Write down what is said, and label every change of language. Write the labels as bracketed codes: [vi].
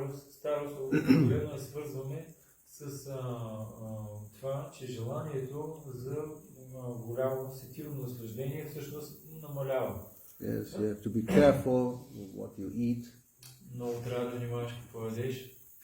[bg] Старост обикновено е свързваме с това, че желанието за голямо сетивно наслаждение всъщност намалява. [en] Yes, you have to be careful with what you eat. [bg] Много трябва да внимаваш какво ядеш.